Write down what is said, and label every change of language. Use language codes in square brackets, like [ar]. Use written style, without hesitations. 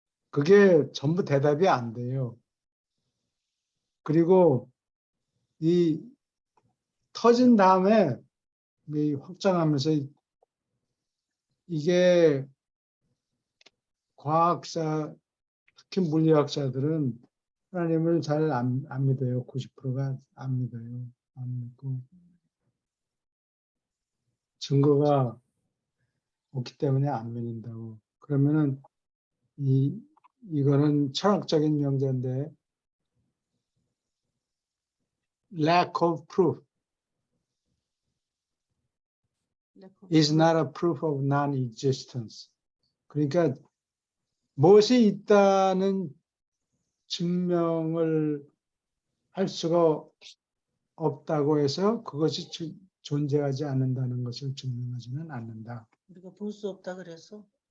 [ko] 그게 전부 대답이 안 돼요. 그리고 이 터진 다음에 확장하면서 이게 과학자, 특히 물리학자들은 하나님을 잘 안 믿어요. 90%가 안 믿어요. 안 믿고 증거가 없기 때문에 안 믿는다고. 그러면은 이거는 철학적인 명제인데 [en] lack of proof is not a proof of non-existence. [ko] 그러니까 무엇이 있다는 증명을 할 수가 없다고 해서 그것이 존재하지 않는다는 것을 증명하지는 않는다. 우리가 볼 수 없다 그래서.